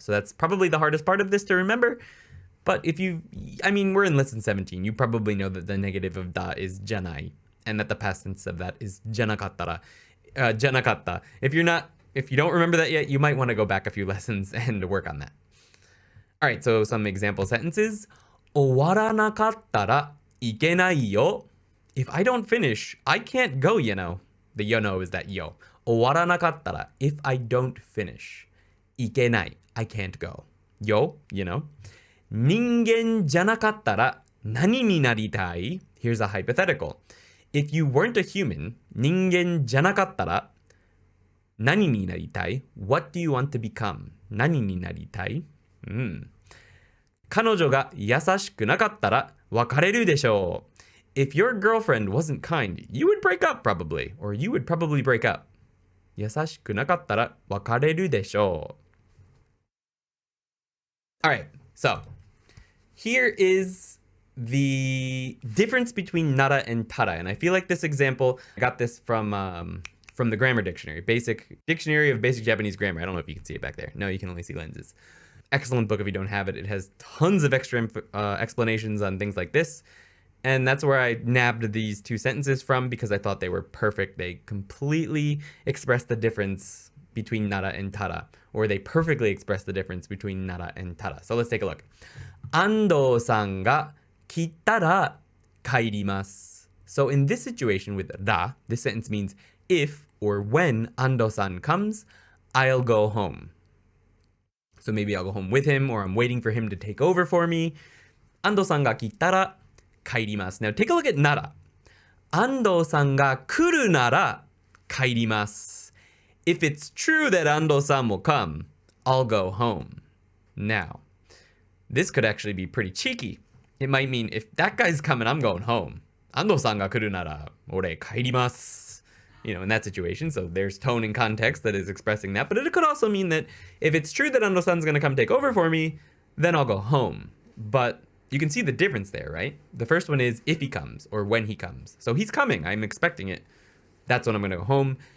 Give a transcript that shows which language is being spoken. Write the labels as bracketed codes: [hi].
[en] So that's probably the hardest part of this to remember. But if we're in lesson 17. You probably know that the negative of da is janai. And that the past tense of that is janakattara. Janakatta. If you don't remember that yet, you might want to go back a few lessons and work on that. All right, so some example sentences. [ja] 終わらなかったらいけないよ. [en] If I don't finish, I can't go, you know. The yo no is that yo. [ja] 終わらなかったら [en] if I don't finish. [ja] いけない [en] I can't go. Yo, you know. [ja] 人間じゃなかったら何になりたい? [en] Here's a hypothetical. If you weren't a human, [ja] 人間じゃなかったら何になりたい? [en] What do you want to become? [ja] 何になりたい? 彼女が優しくなかったら別れるでしょう. [en] If your girlfriend wasn't kind, you would break up probably, or you would probably break up. [ja] 優しくなかったら別れるでしょう. [en] All right, so here is the difference between nara and tada, and I feel like this example, I got this from the grammar dictionary, basic dictionary of basic Japanese grammar. I don't know if you can see it back there. No, you can only see lenses. Excellent book if you don't have it. It has tons of extra explanations on things like this. And that's where I nabbed these 2 sentences from because I thought they were perfect. They completely express the difference between nara and tada, or they perfectly express the difference between nara and tada. So let's take a look. 安藤さんが [ja] 来たら帰ります. [en] So in this situation with ら, this sentence means if or when Ando-san comes, I'll go home. So maybe I'll go home with him or I'm waiting for him to take over for me. [ja] Ando-san が来たら帰ります. [en] Now take a look at なら. [ja] Ando-san が来るなら帰ります. [en] If it's true that Ando-san will come, I'll go home. Now, this could actually be pretty cheeky. It might mean if that guy's coming, I'm going home. [ja] Ando-san が来るなら俺帰ります. [en] You know, in that situation. So there's tone and context that is expressing that. But it could also mean that if it's true that Ando-san's going to come take over for me, then I'll go home. But you can see the difference there, right? The first one is if he comes or when he comes. So he's coming. I'm expecting it. That's when I'm going to go home.